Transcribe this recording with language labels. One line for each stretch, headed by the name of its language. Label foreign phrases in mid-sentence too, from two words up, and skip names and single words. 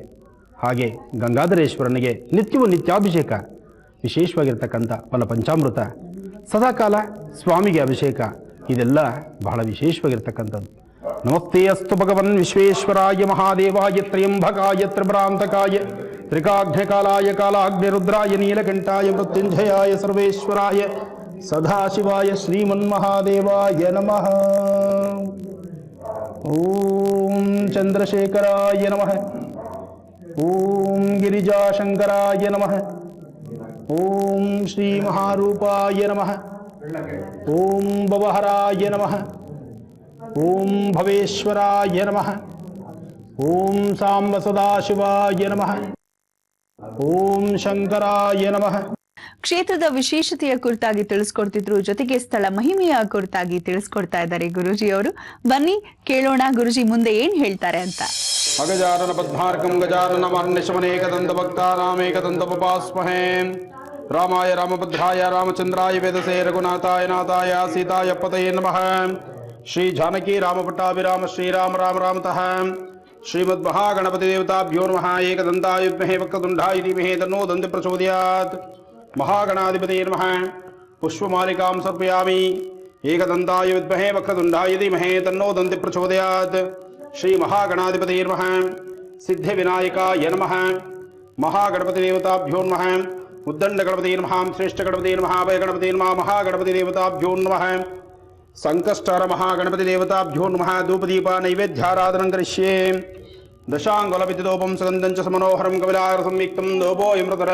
Kannada: ಹಾಗೆ ಗಂಗಾಧರೇಶ್ವರನಿಗೆ ನಿತ್ಯವೂ ನಿತ್ಯಾಭಿಷೇಕ, ವಿಶೇಷವಾಗಿರ್ತಕ್ಕಂಥ ಫಲ ಪಂಚಾಮೃತ, ಸದಾಕಾಲ ಸ್ವಾಮಿಗೆ ಅಭಿಷೇಕ, ಇದೆಲ್ಲ ಬಹಳ ವಿಶೇಷವಾಗಿರ್ತಕ್ಕಂಥದ್ದು.
Sanskrit: ನಮಸ್ತೆ ಅಸ್ತು ಭಗವನ್ ವಿಶ್ವೇಶ್ವರಾಯ ಮಹಾದೇವಾಯ ತ್ರಯಂಬಕಾಯ ತ್ರಿಭ್ರಾಂತಕಾಯ ತ್ರಿಕಾಗ್ನಿಕಾಲಾಯ ಕಾಲಾಗ್ನಿರುದ್ರಾಯ ನೀಲಕಂಠಾಯ ಮೃತ್ಯುಂಜಯಾಯ ಸರ್ವೇಶ್ವರಾಯ ಸದಾಶಿವಾಯ ಶ್ರೀಮನ್ಮಹಾದೇವಾಯ ನಮಃ. ಓಂ ಚಂದ್ರಶೇಖರಾಯ ನಮಃ. ಓಂ ಗಿರಿಜಾಶಂಕರಾಯ ನಮಃ. ಓಂ ಶ್ರೀ ಮಹಾರೂಪಾಯ ನಮಃ. ಓಂ ಭವಹರಾಯ ನಮಃ. ಓಂ ಭವೇಶ್ವರಾಯ ನಮಃ. ಓಂ ಸಾಂಬ ಸದಾಶಿವಾಯ ನಮಃ. ಓಂ ಶಂಕರಾಯ ನಮಃ.
Kannada: ಕ್ಷೇತ್ರದ ವಿಶೇಷತೆಯ ಕುರಿತಾಗಿ ತಿಳಿಸ್ಕೊಡ್ತಿದ್ರು, ಜೊತೆಗೆ ಸ್ಥಳ ಮಹಿಮೆಯ ಕುರಿತಾಗಿ ತಿಳಿಸ್ಕೊಡ್ತಾ ಇದ್ದಾರೆ ಗುರೂಜಿ ಅವರು. ಬನ್ನಿ ಕೇಳೋಣ ಗುರುಜಿ ಮುಂದೆ ಏನ್ ಹೇಳ್ತಾರೆ ಅಂತ.
Sanskrit: ಅಗಜಾನನ ಪದ್ಮಾರ್ಕಂ ಗಜಾನನ ಮಾರ್ನಿಶಮನೇಕದಂತ ಭಕ್ತಾನಾಮೇಕದಂತಪಪಾಸ್ಮಹೇ. ರಾಮಾಯ ರಾಮಭದ್ರಾಯ ರಾಮಚಂದ್ರಾಯ ವೇದಸೇ ರಘುನಾಥಾಯ ನಾಥಾಯ ಸೀತಾಯ ಪತಯೇ ನಮಃ. ಶ್ರೀ ಜಾನಕಿ ರಾಮಪಟ್ಟಾಭಿರಾಮ ಶ್ರೀರಾಮ ರಾಮ ರಾಮತಃ. ಶ್ರೀಮದ್ ಮಹಾಗಣಪತಿ ದೇವತಾಭ್ಯೋ ನಮಃ. ಏಕದಂತಾಯ ವಿದ್ಮಹೇ ವಕ್ರತುಂಡಾಯ ಧೀಮಹಿ ತನ್ನೋ ದಂತಿ ಪ್ರಚೋದಯಾತ್. ಮಹಾಗಣಾಧಿಪತಯೇ ನಮಃ. ಪುಷ್ಪಮಾಲಿಕಾಂ ಸಮರ್ಪಯಾಮಿ. ಏಕದಂತಾಯ ವಿದ್ಮಹೇ ವಕ್ರತುಂಡಾಯ ಧೀಮಹಿ ತನ್ನೋ ದಂತಿ ಪ್ರಚೋದಯಾತ್. ಶ್ರೀ ಮಹಾಗಣಾಧಿಪತಯೇ ನಮಃ. ಸಿದ್ಧಿವಿನಾಯಕಾಯ ನಮಃ. ಮಹಾಗಣಪತಿ ದೇವತಾಭ್ಯೋ ನಮಃ. ಉದ್ದಂಡ ಗಣಪತಿ ನಮಃ. ಶ್ರೇಷ್ಠ ಗಣಪತಿ ನಮಃ. ಅಭಯ ಗಣಪತಿ ನಮಃ. ಮಹಾಗಣಪತಿ ದೇವತಾಭ್ಯೋ ನಮಃ. ಸಂಕಷ್ಟಹರ ಮಹಾಗಣಪತಿ ದೇವತಾಭ್ಯೋ ನಮಃ. ಧೂಪದೀಪ ನೈವೇದ್ಯಾರಾಧನಂ ಕರಿಷ್ಯೆ. ದಶಾಂಗುಲವಿದ್ಯುದೋಪಂ ಸುಗಂಧಂಚ ಸಮನೋಹರಂ ಕಪಿಲಾರ ಸಂಯುಕ್ತಂ ಧೂಪೋಯಮೃತರ.